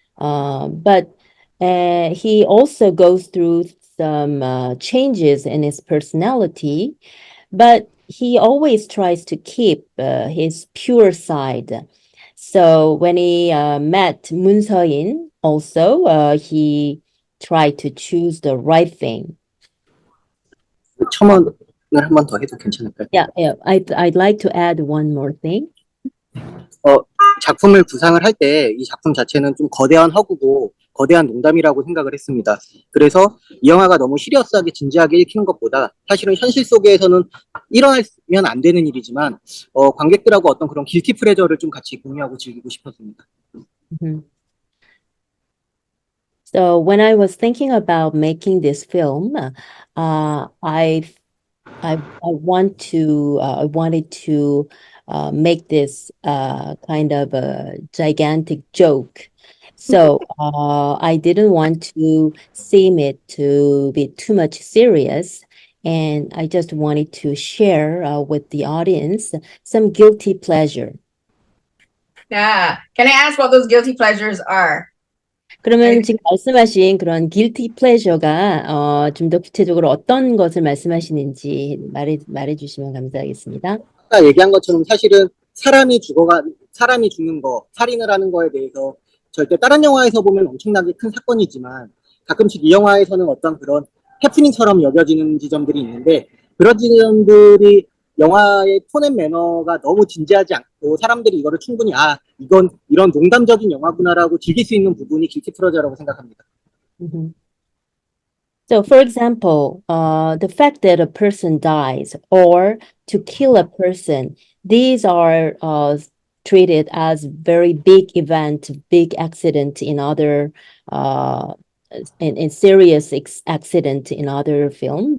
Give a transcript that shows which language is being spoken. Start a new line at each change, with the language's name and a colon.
English: But he also goes through some changes in his personality, but he always tries to keep his pure side. So when he met Moon Se-in, also he tried to choose the right thing.
Korean: 첨언을 한 번 더 해도 괜찮을까요?
English: Yeah, I'd like to add one more thing.
Korean: 작품을 구상을 할 때 이 작품 자체는 좀 거대한 허구고 거대한 농담이라고 생각을 했습니다. 그래서 이 영화가 너무 시리어스하게 진지하게 읽히는 것보다 사실은 현실 속에서는 일어나면 안 되는 일이지만 관객들하고 어떤 그런 길티 플레저를 좀 같이 공유하고 즐기고 싶었습니다. Mhm.
English: So when I was thinking about making this film, I wanted to make this kind of a gigantic joke. So I didn't want to seem it to be too much serious, and I just wanted to share with the audience some guilty pleasure. Yeah. Can I ask what those guilty pleasures are?
Korean: 그러면 지금 말씀하신 그런 guilty pleasure가 좀 더 구체적으로 어떤 것을 말씀하시는지 말해 주시면 감사하겠습니다. 아까 얘기한 것처럼 사실은 사람이 죽는 거, 살인을 하는 거에 대해서 절대 다른 영화에서 보면 엄청나게 큰 사건이지만 가끔씩 이 영화에서는 어떤 그런 해프닝처럼 여겨지는 지점들이 있는데 그런 지점들이 영화의 톤 앤 매너가 너무 진지하지 않고 사람들이 이거를 충분히 이건 이런 농담적인 영화구나라고 즐길 수 있는 부분이 길티 플레저라고 생각합니다. Mhm.
English: So, for example, the fact that a person dies or to kill a person, these are treated as very big event, big accident in other in serious accident in other film.